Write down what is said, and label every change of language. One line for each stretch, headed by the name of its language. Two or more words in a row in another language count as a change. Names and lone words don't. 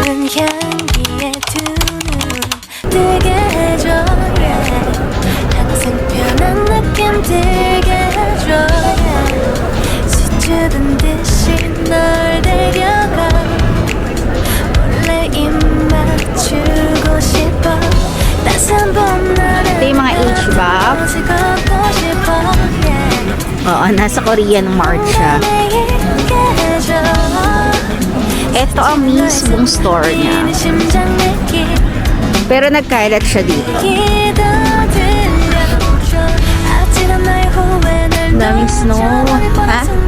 Korean: 향기에 두 눈 뜨게 해줘 yeah. 항상 편한 느낌 들게 해줘 yeah. 수줍은 듯이 널 데려가 몰래 입 맞추고 싶어 따스한 봄날에
Filipino: ito yung mga H-Bop. Oo, nasa Korean Mart siya. Ito ang mismong store niya. Pero nagkalat siya dito. Daming snow. Ha?